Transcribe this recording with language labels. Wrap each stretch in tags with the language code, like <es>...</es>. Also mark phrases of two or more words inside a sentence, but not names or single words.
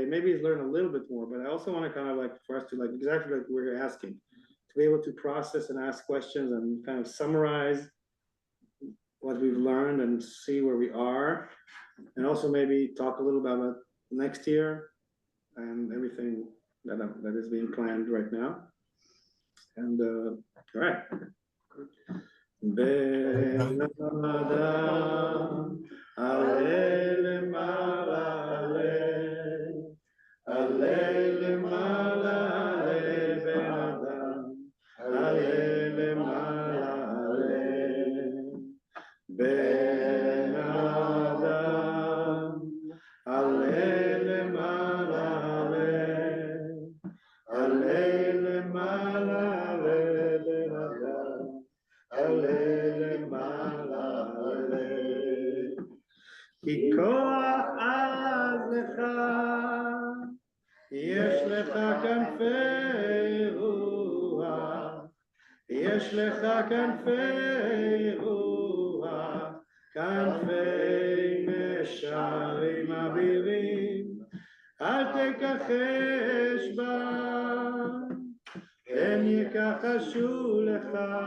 <en>Maybe is learn a little bit more, but I also want to kind of like for us to like exactly like we're asking, to be able to process and ask questions and kind of summarize what we've learned and see where we are, and also maybe talk a little about next year and everything that is being planned right now. And all right.</en> <he>בן אדם, עלה למעלה, עלה למעלה, בן אדם, עלה למעלה, בן אדם, עלה למעלה, עלה למעלה, בן אדם. כי כוח אז לך, יש לך כנפי רוח, יש לך כנפי רוח, כנפי נשרים אבירים, אל תכחש בם, הם יכחשו לך.</he>